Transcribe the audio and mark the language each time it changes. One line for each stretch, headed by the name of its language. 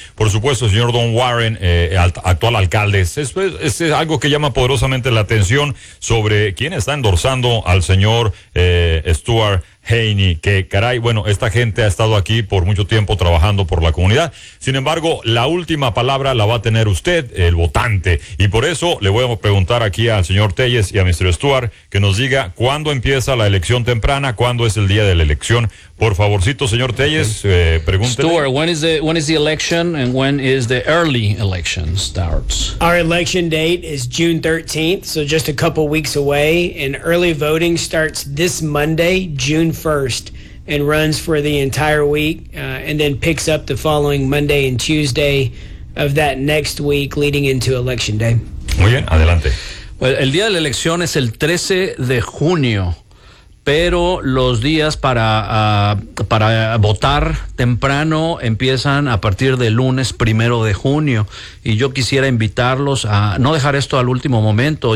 Spanish: Por supuesto, el señor Don Warren, actual alcalde, es algo que llama poderosamente la atención sobre quién está endorsando al señor Stuart Haney, que caray, bueno, esta gente ha estado aquí por mucho tiempo trabajando por la comunidad. Sin embargo, la última palabra la va a tener usted, el votante. Y por eso le voy a preguntar aquí al señor Telles y a Mr. Stuart que nos diga cuándo empieza la elección temprana, cuándo es el día de la elección. Por favorcito, señor Telles, pregúntele.
English: Stuart, when is the election and when is the early election starts? Our election date is June 13th, so just a couple weeks away. And early voting starts this Monday, June 1st, and runs for the entire week, and then picks up the following Monday and Tuesday of that next week leading into election day.
Spanish: Muy bien, adelante. Well, el día de la elección es el 13 de junio. Pero los días para votar temprano empiezan a partir del lunes primero de junio. Y yo quisiera invitarlos a no dejar esto al último momento.